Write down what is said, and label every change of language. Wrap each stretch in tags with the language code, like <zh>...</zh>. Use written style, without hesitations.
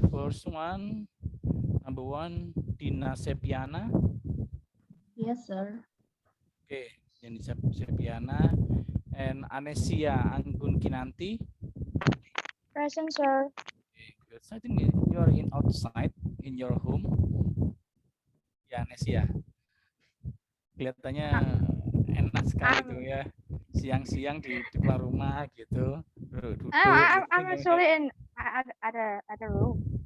<en>First one, number one, Dina Sepiana. Yes, sir. Okay, Dina Sepiana, and Anesia Anggun Kinanti. Present, sir. Okay, good. So I think you are in outside in your home.</en> <id>Ya, Anesia. Kelihatannya enak sekali tuh ya. Siang-siang di keluar rumah gitu, duduk.</id> <en>I'm actually in other room.</en>